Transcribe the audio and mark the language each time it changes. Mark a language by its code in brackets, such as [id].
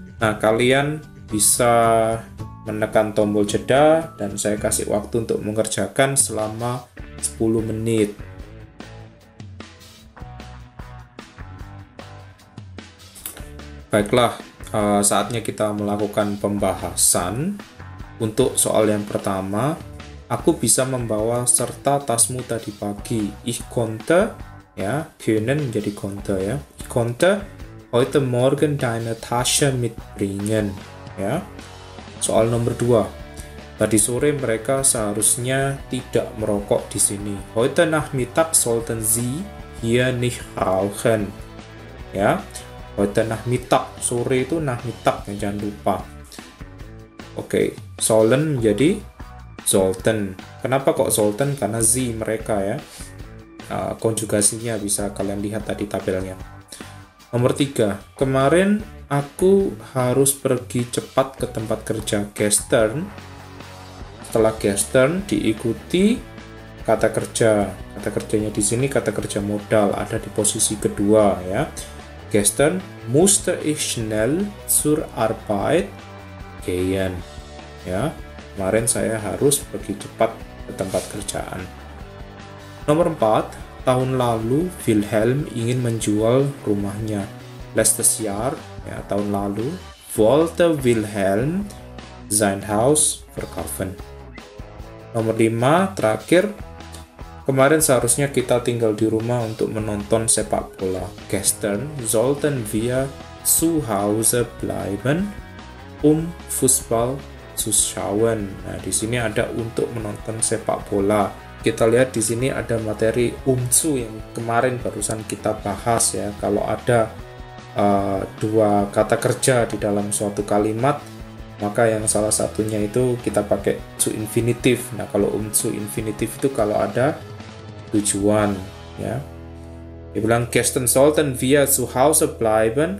[id] Nah, kalian bisa menekan tombol jeda dan saya kasih waktu untuk mengerjakan selama 10 menit. Baiklah, saatnya kita melakukan pembahasan. Untuk soal yang pertama, aku bisa membawa serta tasmu tadi pagi. [de] Ich konnte, ya, können menjadi konnte ya. Ich konnte heute Morgen deine Tasche mitbringen, ya. [id] Soal nomor 2. Tadi sore mereka seharusnya tidak merokok di sini. [de] Heute Nachmittag sollten Sie hier nicht rauchen. [id] Ya. [de] Heute Nachmittag, [id] sore itu Nachmittag, ya, jangan lupa. Oke, sollen menjadi sollten. Kenapa kok sollten? Karena Sie mereka ya. Konjugasinya bisa kalian lihat tadi tabelnya. Nomor 3. Kemarin aku harus pergi cepat ke tempat kerja. Gestern. Setelah gestern diikuti kata kerja. Kata kerjanya di sini kata kerja modal, ada di posisi kedua ya. [de] Gestern musste ich schnell zur Arbeit gehen. [id] Ya, kemarin saya harus pergi cepat ke tempat kerjaan. Nomor 4. Tahun lalu Wilhelm ingin menjual rumahnya. [de] Letztes Jahr, ya, [id] tahun lalu, [de] wollte Wilhelm sein Haus verkaufen. [id] Nomor 5, terakhir, kemarin seharusnya kita tinggal di rumah untuk menonton sepak bola. [de] Gestern sollten wir zu Hause bleiben, Fußball zu schauen. [id] Nah, di sini ada untuk menonton sepak bola. Kita lihat di sini ada materi zu yang kemarin barusan kita bahas ya. Kalau ada dua kata kerja di dalam suatu kalimat, maka yang salah satunya itu kita pakai zu infinitif. Nah, kalau zu infinitif itu kalau ada tujuan ya. Dia bilang [de] gestern sollten wir zu Hause bleiben.